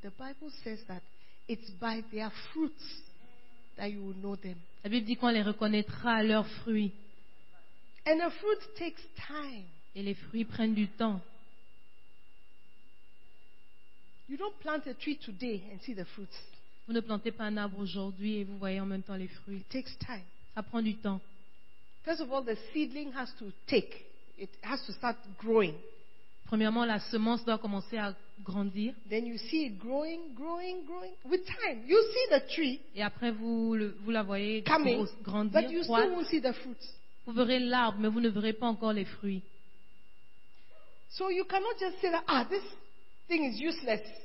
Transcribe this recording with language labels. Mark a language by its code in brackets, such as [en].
[en] The Bible says that it's by their fruits that you will know them. [fr] La Bible dit qu'on les reconnaîtra à leurs fruits. [en] And a fruit takes time. [fr] Et les fruits prennent du temps. [en] You don't plant a tree today and see the fruits. [fr] Vous ne plantez pas un arbre aujourd'hui et vous voyez en même temps les fruits. [en] It takes time. [fr] Ça prend du temps. [en] First of all, the seedling has to take. It has to start growing. [fr] Premièrement, la semence doit commencer à grandir. [en] Then you see it growing, growing, growing. With time, you see the tree. [fr] Et après, vous la voyez [en] coming, [fr] grandir, [en] but you still won't see the fruits. [fr] Vous verrez l'arbre, mais vous ne verrez pas encore les fruits. [en] So you cannot just say that, ah, this thing is useless.